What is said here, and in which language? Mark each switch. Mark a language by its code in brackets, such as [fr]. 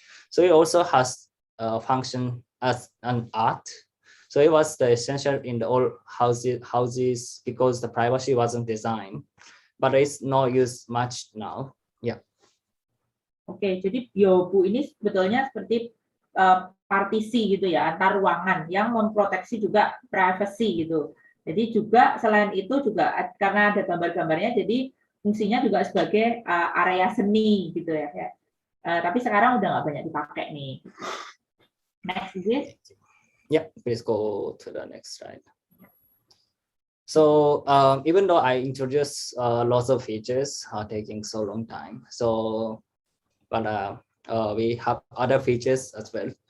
[en] So it also has function as an art. So it was the essential in the old houses because the privacy wasn't designed, but it's not used much now. Yeah. [id] Oke, jadi byobu ini sebetulnya seperti partisi gitu ya, antar ruangan yang memproteksi juga privacy gitu. Jadi juga selain itu juga karena ada gambar-gambarnya, jadi fungsinya juga sebagai area seni gitu ya. Tapi sekarang udah nggak banyak dipakai nih. [en] Next is. Yeah, please go to the next slide. So even though I introduced lots of features, taking so long time. So, but we have other features as well.